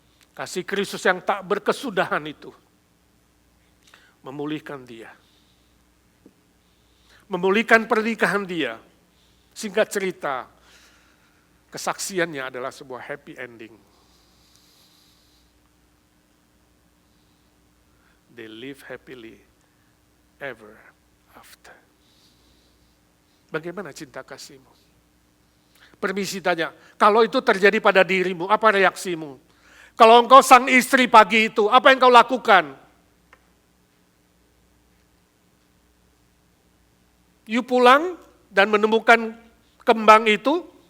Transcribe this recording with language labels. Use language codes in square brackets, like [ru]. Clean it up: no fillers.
[id] Kasih Kristus yang tak berkesudahan itu memulihkan dia. Memulihkan pernikahan dia. Singkat cerita, kesaksiannya adalah sebuah happy ending. [en] They live happily ever after. [id] Bagaimana cinta kasihmu? Permisi tanya, kalau itu terjadi pada dirimu, apa reaksimu? Kalau engkau sang istri pagi itu, apa yang kau lakukan? You pulang dan menemukan kembang itu?